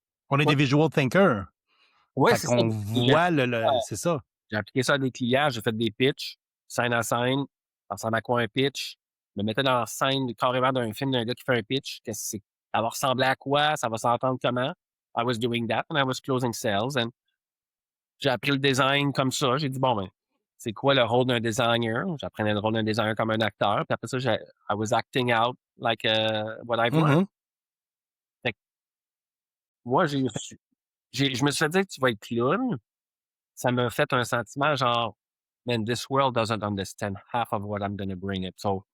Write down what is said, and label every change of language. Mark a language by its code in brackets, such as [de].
[fr] ouais, des visual thinkers. ouais, Fait c'est ça. qu'on voit le c'est ça. J'ai appliqué ça à des clients, j'ai fait des pitchs, scène à scène, ça ressemble à quoi un pitch? Je me mettais dans la scène carrément d'un film d'un gars qui fait un pitch, qu'est-ce que c'est ça va ressembler à quoi? Ça va s'entendre comment? [en] I was doing that and I was closing sales and [fr] j'ai appris le design comme ça. J'ai dit: «Bon, ben, c'est quoi le rôle d'un designer?» J'apprenais le rôle d'un designer comme un acteur, puis après ça, [en] I was acting out like, what I've learned. Mhm. [fr] Fait que moi, je me suis fait dire: «Tu vas être clown». Ça m'a fait un sentiment genre: [en] «Man, this world doesn't understand half of what I'm gonna bring it». So,